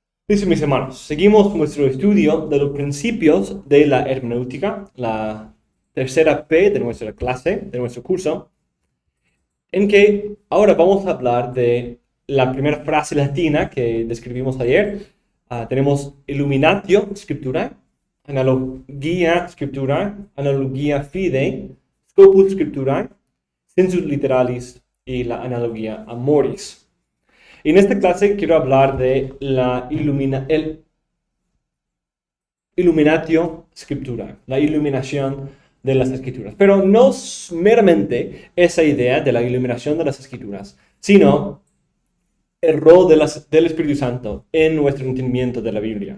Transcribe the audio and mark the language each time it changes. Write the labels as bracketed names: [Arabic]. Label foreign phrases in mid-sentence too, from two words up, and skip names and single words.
[Spanish] Listo, mis hermanos, seguimos nuestro estudio de los principios de la hermenéutica, la tercera P de nuestra clase, de nuestro curso, en que ahora vamos a hablar de la primera frase latina que describimos ayer. [Latin] Tenemos illuminatio scripturae, analogia scripturae, analogia fidei, scopus scripturae, sensus literalis [Spanish] y la [Latin] analogia amoris. [Spanish] Y en esta clase quiero hablar de el [Latin] illuminatio scripturae, [Spanish] la iluminación de las escrituras. Pero no meramente esa idea de la iluminación de las escrituras, sino el rol del Espíritu Santo en nuestro entendimiento de la Biblia.